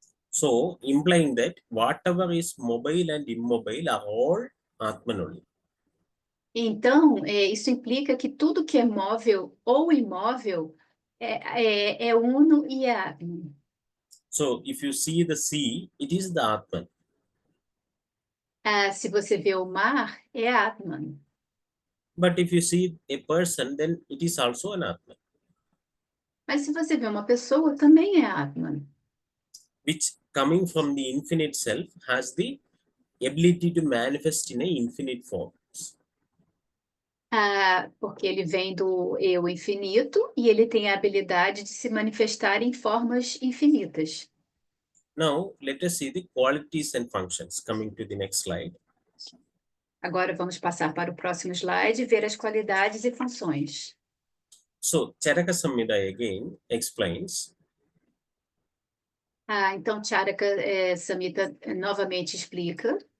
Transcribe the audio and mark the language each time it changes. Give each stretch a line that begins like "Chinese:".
English: So, implying that whatever is mobile and immobile are all Atman only.
Portuguese: Então, isso implica que tudo que é móvel ou imóvel é uno e é Atman.
English: So, if you see the sea, it is the Atman.
Portuguese: Se você vê o mar, é Atman.
English: But if you see a person, then it is also an Atman,
Portuguese: Mas se você vê uma pessoa, também é Atman.
English: which coming from the infinite self has the ability to manifest in a infinite form.
Portuguese: Porque ele vem do eu infinito e ele tem a habilidade de se manifestar em formas infinitas.
English: Now, let us see the qualities and functions. Coming to the next slide.
Portuguese: Agora vamos passar para o próximo slide e ver as qualidades e funções.
English: So, Charaka Samhita again explains,
Portuguese: Então, Charaka Samhita novamente explica.